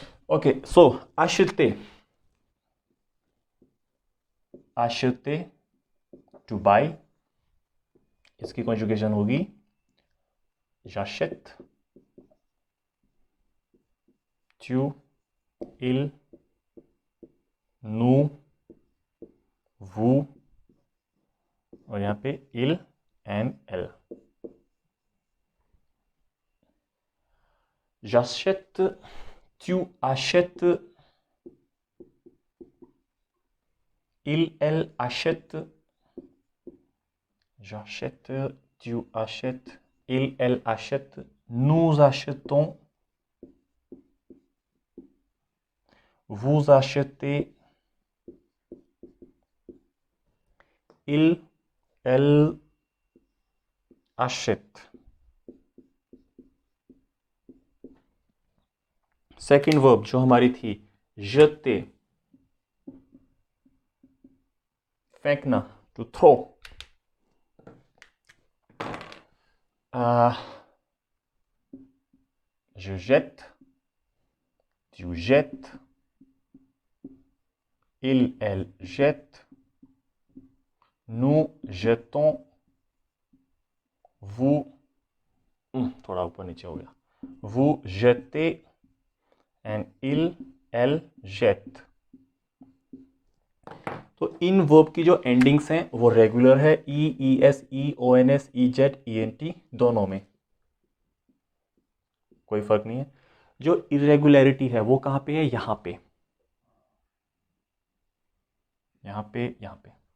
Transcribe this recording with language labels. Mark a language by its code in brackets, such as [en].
[hi] Okay, so acheter, acheter [en] to buy, [hi] इसकी conjugation होगी [fr] j'achète, tu, il, nous, vous, [hi] और यहाँ पे il and elle। [fr] j'achète, tu achètes, il, elle achète, j'achète, tu achètes, il, elle achète, nous achetons, vous achetez, il, elle achète। [hi] Second verb जो हमारी थी jeter, फेंकना, [en] To throw. [fr] je jette, tu jettes, il, elle jette, nous jetons, vous, [hi] थोड़ा ऊपर नीचे हो गया, [fr] vous jetez एंड il, elle jette। [hi] तो इन वर्ब की जो एंडिंग्स हैं वो रेगुलर है, ई, ई एस, ई O N S, E Z, E N T, दोनों में कोई फर्क नहीं है। जो इरेगुलरिटी है वो कहां पे है, यहां पे, यहां पे, यहां पे।